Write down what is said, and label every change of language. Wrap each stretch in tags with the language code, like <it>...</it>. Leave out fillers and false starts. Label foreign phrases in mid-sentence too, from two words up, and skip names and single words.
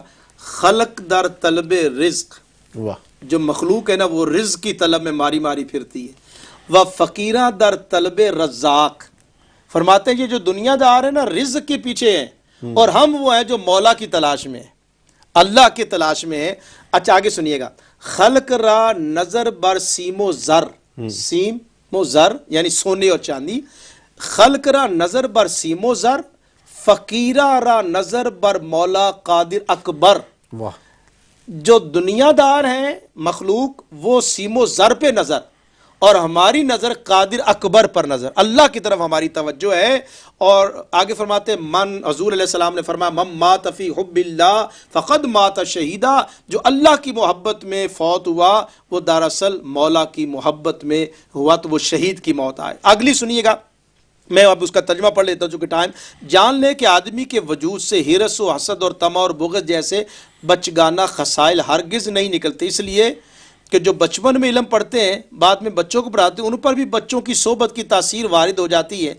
<fa>خلق در طلب رزق،</fa> <ur>جو مخلوق ہے نا وہ رزق کی طلب میں ماری ماری پھرتی ہے.</ur> <fa>وہ فقیراں در طلب رزاق،</fa> <ur>فرماتے ہیں یہ جو دنیا دار ہے نا رزق کے پیچھے ہیں اور ہم وہ ہیں جو مولا کی تلاش میں ہیں، اللہ کی تلاش میں ہیں. اچھا آگے سنیے گا.</ur> <fa>خلق را نظر بر</fa> <ur>سیم و زر، سیم و زر یعنی سونے اور چاندی.</ur> <fa>خلق را نظر بر سیم و زر، فقیرہ را نظر بر مولا قادر اکبر.</fa> <ur>جو دنیا دار ہیں مخلوق وہ</ur> <fa>سیم و زر</fa> <ur>پہ نظر اور ہماری نظر قادر اکبر پر نظر، اللہ کی طرف ہماری توجہ ہے. اور آگے فرماتے من، حضور علیہ السلام نے فرمایا</ur> <ar>من مات فی حب اللہ فقد مات شہیدا،</ar> <ur>جو اللہ کی محبت میں فوت ہوا وہ دراصل مولا کی محبت میں ہوا تو وہ شہید کی موت آئے. اگلی سنیے گا، میں اب اس کا ترجمہ پڑھ لیتا ہوں چونکہ ٹائم. جان لے کہ آدمی کے وجود سے ہرس و حسد اور طمع اور بغض جیسے بچگانہ خسائل ہرگز نہیں نکلتے، اس لیے کہ جو بچپن میں علم پڑھتے ہیں بعد میں بچوں کو پڑھاتے ہیں ان پر بھی بچوں کی صحبت کی تاثیر وارد ہو جاتی ہے.</ur>